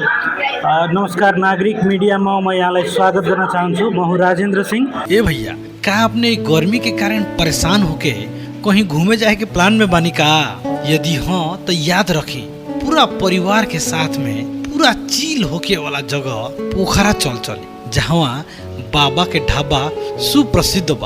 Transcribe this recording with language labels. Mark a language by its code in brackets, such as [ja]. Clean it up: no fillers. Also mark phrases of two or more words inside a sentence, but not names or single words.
[ne] नमस्कार नागरिक मीडियामा म यहाँलाई स्वागत गर्न चाहन्छु। म हुँ राजेंद्र सिंह। [bho] ए भैया, का आपने गर्मी के कारण परेशान होके कहीं घूमे जाए के प्लान में बानी का? यदि हाँ तो याद रखी, पूरा परिवार के साथ में पूरा चिल होके वाला जगह पोखरा चल जहाँ बाबा के ढाबा सुप्रसिद्ध बा।